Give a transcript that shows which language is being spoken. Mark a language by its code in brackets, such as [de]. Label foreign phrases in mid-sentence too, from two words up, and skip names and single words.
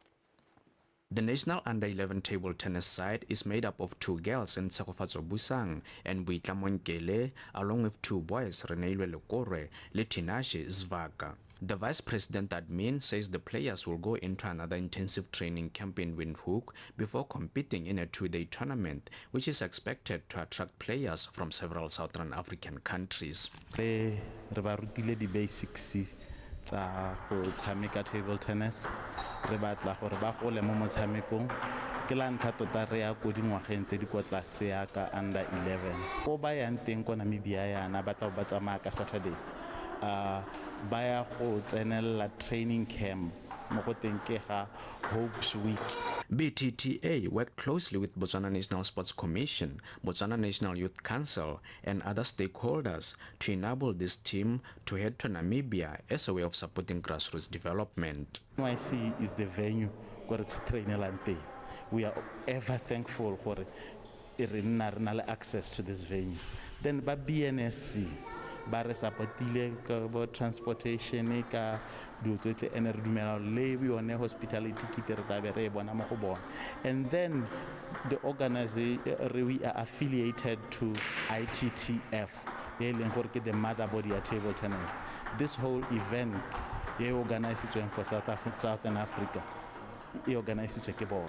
[en] The national under-11 table tennis side is made up of two girls in Tsegofatso Busang and Buitla Monkele, along with two boys, Reneilwe Lekore, Litinashi Zvaka. The vice president admin says the players will go into another intensive training camp in Windhoek before competing in a two-day tournament, which is expected to attract players from several Southern African countries. [tn] Re ba rutile di basics tsa go tshameka [en] table tennis. [tn] Re batla gore ba gole mo motshamekong ke la ntlha tota re ya go dingwageng tse di kwa tlase ya ka under 11 go ba yang teng ko Namibia yana ba tla ba tsamaya ka Saturday ba ya go tsenela [en] training camp [tn] mo go teng ke ga Hopes Week. [en] BTTA worked closely with Botswana National Sports Commission, Botswana National Youth Council, and other stakeholders to enable this team to head to Namibia as a way of supporting grassroots development. NYC is the venue where it's training. We are ever thankful for access to this venue. Then by [tn] BNSC, ba re supportile ka bo transportation ka dutse ene re dumela le yone [en] hospitality kit [tn] re tabe re bona mo go bona. [en] And then the organization we are affiliated to ITTF, the mother body at table tennis. This whole event is organized for Southern Africa. [tn] Organized ke bona.